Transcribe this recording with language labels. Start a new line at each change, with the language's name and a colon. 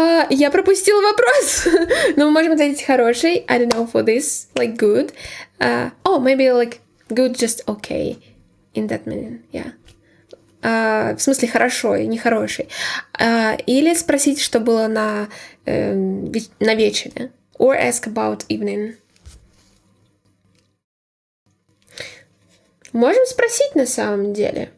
Russian: Я пропустила вопрос. Но мы можем ответить хороший.
English: I don't know for this. Like good. Oh, maybe like good just okay. In that meaning, yeah.
Russian: В смысле хорошо и нехороший. Или спросить, что было на вечере.
English: Or ask about evening.
Russian: Можем спросить на самом деле.